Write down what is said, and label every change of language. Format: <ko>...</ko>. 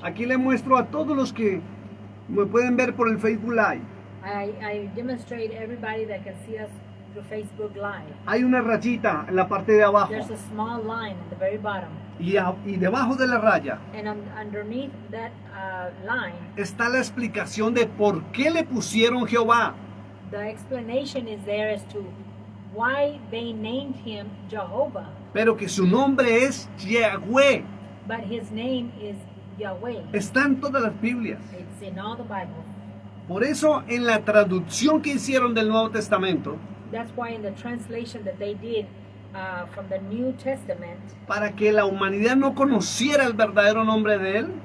<es>aquí le muestro a todos los que me pueden ver por el Facebook Live.</es> <en>I demonstrate everybody that can see us through Facebook Live.</en> <es>Hay una rayita en la parte de abajo.</es> <en>There's a small line at the very bottom.</en> <es>Y debajo de la raya</es> <en>And underneath that line,</en> <es>está la explicación de por qué le pusieron Jehová.</es> <en>the explanation is there as to why they named him Jehovah,</en> <es>Pero que su nombre es Yahweh.</es> <en>but his name is Yahweh.</en> <es>Está en todas las Biblias.</es> <en>It's in all the Bible.</en> <es>Por eso en la traducción que hicieron del Nuevo Testamento,</es> <en>That's why in the translation that they did from the New Testament,</en> <es>para que la humanidad no conociera el verdadero nombre de él,</es>